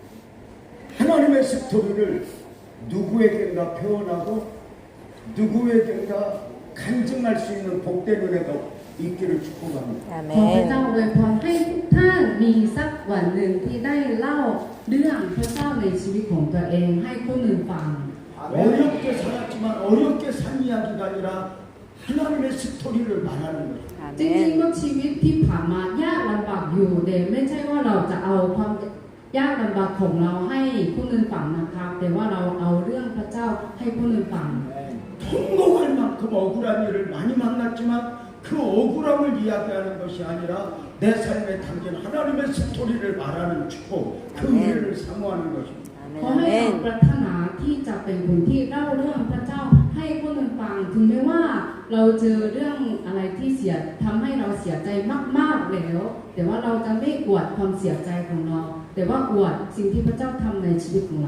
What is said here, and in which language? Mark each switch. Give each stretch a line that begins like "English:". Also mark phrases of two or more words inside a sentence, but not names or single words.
Korean: 하나님의 스토리를 누구에겐가 표현하고 누구에겐가 간증할 수 있는 복된 은혜가 있기를 축복합니다.
Thai: ขอพระเจ้าอวยพรให้ทุกท่านมีสักวันหนึ่งที่ได้เล่าเรื่องพระเจ้าในชีวิตของตัวเองให้ผู้อื่นฟัง
Korean: 어렵게 살았지만 어렵게 산 이야기가 아니라 하나님의 스토리를 말하는 거예요.
Thai: จริงๆก็ชีวิตที่ผ่านมายากลำบากอยู่แต่ไม่ใช่ว่าเราจะเอาความยากลำบากของเราให้ผู้อื่นฟังนะครับแต่ว่าเราเอาเรื่องพระเจ้าให้ผู้อื่นฟัง
Korean: 통곡할 만큼 억울한 일을 많이 만났지만 그 억울함을 이야기하는 것이 아니라 내 삶에 담긴 하나님의 스토리를 말하는 축복, 그 은혜를 사모하는 것입니다.
Thai: ขอให้เราปรารถนาที่จะเป็นคนที่เล่าเรื่องพระเจ้าให้ผู้อื่นฟังถึงแม้ว่าเราเจอเรื่องอะไรที่ทำให้เราเสียใจมากๆแล้วแต่ว่าเราจะไม่อวดความเสียใจของเราแต่ว่าอวดสิ่งที่พระเจ้าทำในชีวิตของเรา